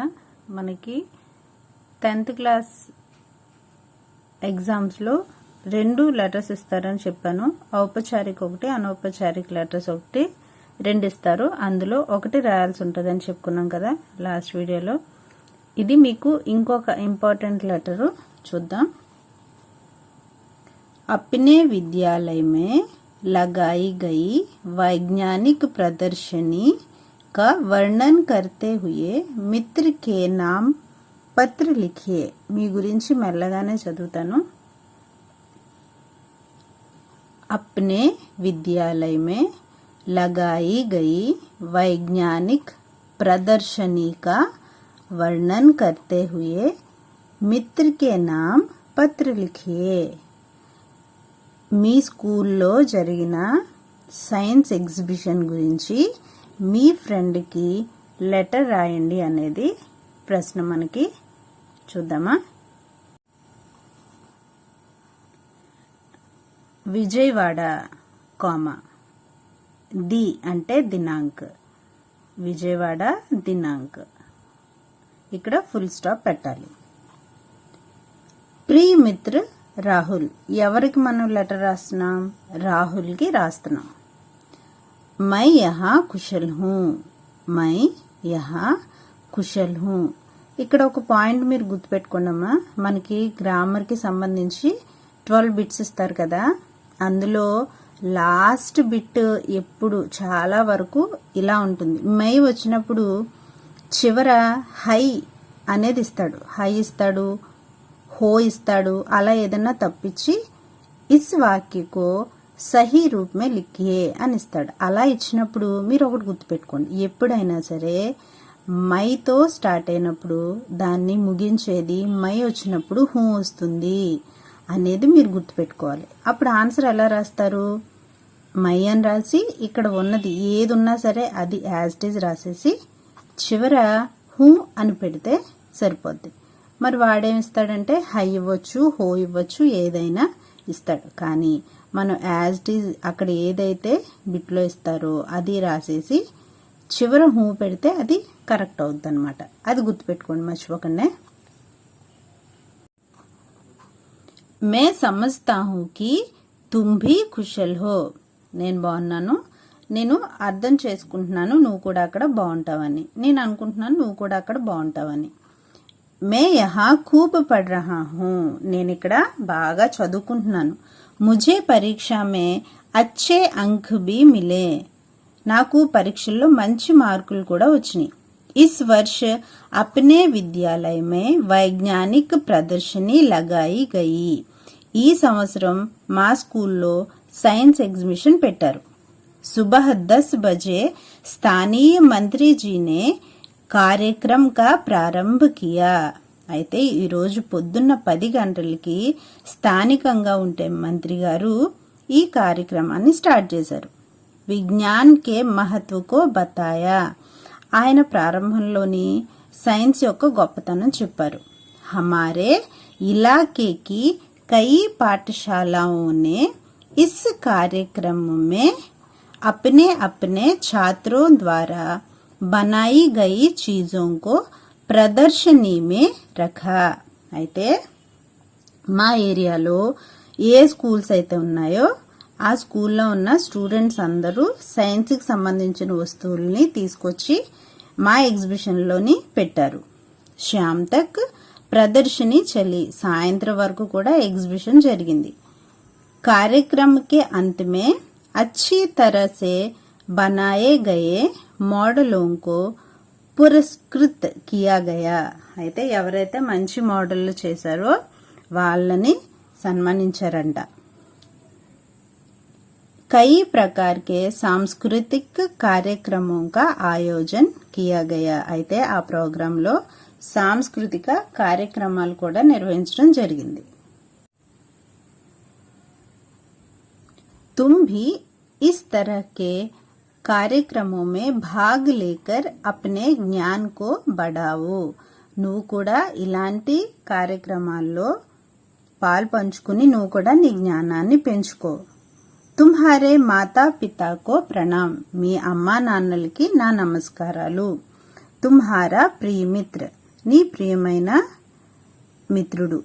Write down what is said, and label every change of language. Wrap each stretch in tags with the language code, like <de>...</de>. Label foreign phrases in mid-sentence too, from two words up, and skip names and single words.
<te>మనకి 10th</te> <en>class exams</en> <te>2 లెటర్స్ ఇస్తారని చెప్పాను. ఔపచారిక ఒకటి, అనౌపచారిక లెటర్స్ ఒకటి 2 ఇస్తారు. అందులో ఒకటి రాయాల్సి ఉంటుందని చెప్పుకున్నాం కదా</te> <en>last video.</en> <te>ఇది మీకు ఇంకొక</te> <en>important letter</en> <te>చూద్దాం.</te> <hi>अपने विद्यालय में लगाई गई वैज्ञानिक प्रदर्शनी का वर्णन करते हुए मित्र के नाम पत्र लिखिए.</hi> <te>మీ గురించి మెల్లగానే చదువుతాను.</te> <hi>अपने विद्यालय में लगाई गई वैज्ञानिक प्रदर्शनी का वर्णन करते हुए मित्र के नाम पत्र लिखिए.</hi> <te>మీ స్కూల్లో జరిగిన</te> <en>science exhibition</en> <te>గురించి మీ ఫ్రెండ్కి లెటర్ రాయండి అనేది ప్రశ్న. మనకి చూద్దామా. విజయవాడ కామా ది అంటే దినాంక్, విజయవాడ దినాంక్, ఇక్కడ</te> <en>full stop</en> <te>పెట్టాలి. ప్రియ మిత్ర రాహుల్, ఎవరికి మనం లెటర్ రాస్తున్నాం? రాహుల్కి రాస్తున్నాం.</te> <hi>मैं यहाँ कुशल हूँ, मैं यहाँ कुशल हूँ.</hi> <te>ఇక్కడ ఒక పాయింట్ మీరు గుర్తుపెట్టుకోండమ్మా. మనకి గ్రామర్కి సంబంధించి 12 బిట్స్ ఇస్తారు కదా. అందులో</te> <en>last bit</en> <te>ఎప్పుడు చాలా వరకు ఇలా ఉంటుంది. మై వచ్చినప్పుడు చివర హై అనేది ఇస్తాడు, హై ఇస్తాడు, హో ఇస్తాడు. అలా ఏదన్నా తప్పించి</te> <hi>इस वाक्य को सही रूप में लिखिए</hi> <te>అని ఇస్తాడు. అలా ఇచ్చినప్పుడు మీరు ఒకటి గుర్తుపెట్టుకోండి, ఎప్పుడైనా సరే మైతో స్టార్ట్ అయినప్పుడు దాన్ని ముగించేది మై వచ్చినప్పుడు హూ వస్తుంది అనేది మీరు గుర్తుపెట్టుకోవాలి. అప్పుడు ఆన్సర్ ఎలా రాస్తారు? మై అని రాసి ఇక్కడ ఉన్నది ఏది ఉన్నా సరే అది</te> <en>as it is</en> <te>రాసేసి చివర హూ అని పెడితే సరిపోద్ది. మరి వాడేమిస్తాడంటే హై ఇవ్వచ్చు, హో ఇవ్వచ్చు, ఏదైనా ఇస్తాడు. కానీ మనం</te> <en>as it is</en> <te>అక్కడ ఏదైతే బిట్లో ఇస్తారో అది రాసేసి చివర హూ పెడితే అది కరెక్ట్ అవుద్ది అనమాట. అది గుర్తుపెట్టుకోండి, మర్చిపోకండి.</te> <hi>मैं समझता हूँ कि तुम भी कुशल हो,</hi> <te>నేను బాగున్నాను, నేను అర్థం చేసుకుంటున్నాను నువ్వు కూడా అక్కడ బాగుంటావని, నేను అనుకుంటున్నాను నువ్వు కూడా అక్కడ బాగుంటావని.</te> <hi>मैं यहाँ ख़ूब पढ़ रहा हूँ,</hi> <te>నేను ఇక్కడ బాగా చదువుకుంటున్నాను.</te> <hi>मुझे परीक्षा में अच्छे अंक भी मिले,</hi> <te>నాకు పరీక్షల్లో మంచి మార్కులు కూడా వచ్చినాయి.</te> <hi>इस वर्ष अपने विद्यालय में वैज्ञानिक प्रदर्शनी लगाई गई,</hi> <te>ఈ సంవత్సరం మా స్కూల్లో</te> <en>science exhibition</en> <te>పెట్టారు.</te> <hi>सुबह 10 बजे स्थानीय मंत्री जी ने कार्यक्रम का प्रारंभ किया,</hi> <te>అయితే ఈరోజు పొద్దున్న 10 గంటలకి స్థానికంగా ఉంటే మంత్రి గారు ఈ కార్యక్రమాన్ని స్టార్ట్ చేశారు.</te> <hi>विज्ञान के महत्व को बताया,</hi> <te>ఆయన ప్రారంభంలోని సైన్స్ యొక్క గొప్పతనం చెప్పారు.</te> <hi>हमारे इलाके की कई पाठशालाओं ने इस कार्यक्रम में अपने अपने छात्रों द्वारा बनाई गई चीज़ों को प्रदर्शनी में रखा,</hi> <te>అయితే మా ఏరియాలో ఏ స్కూల్స్ అయితే ఉన్నాయో ఆ స్కూల్లో ఉన్న స్టూడెంట్స్ అందరూ సైన్స్కి సంబంధించిన వస్తువుల్ని తీసుకొచ్చి మా ఎగ్జిబిషన్లోని పెట్టారు.</te> <hi>शाम तक प्रदर्शनी चली,</hi> <te>సాయంత్రం వరకు కూడా ఎగ్జిబిషన్ జరిగింది.</te> <hi>कार्यक्रम के अंत में अच्छी तरह से बनाए गए मॉडलों को पुरस्कृत किया गया,</hi> <te>అయితే ఎవరైతే మంచి మోడళ్లు చేశారో వాళ్ళని సన్మానించారంట.</te> <hi>कई प्रकार के सांस्कृतिक कार्यक्रमों का आयोजन किया गया,</hi> <te>అయితే ఆ ప్రోగ్రాంలో సాంస్కృతిక కార్యక్రమాలు కూడా నిర్వహించడం జరిగింది.</te> <hi>तुम भी इस तरह के कार्यक्रम में भाग लेकर अपने ज्ञान को बढ़ाओ,</hi> <te>నువ్వు కూడా ఇలాంటి కార్యక్రమాల్లో పాలు పంచుకుని నువ్వు కూడా నీ జ్ఞానాన్ని పెంచుకో.</te> <hi>तुम्हारे माता पिता को प्रणाम.</hi> <te>మీ అమ్మా నాన్నలకి నా నమస్కారాలు.</te> <hi>तुम्हारा प्रियमित्र.</hi> <te>నీ ప్రియమైన మిత్రుడు.</te>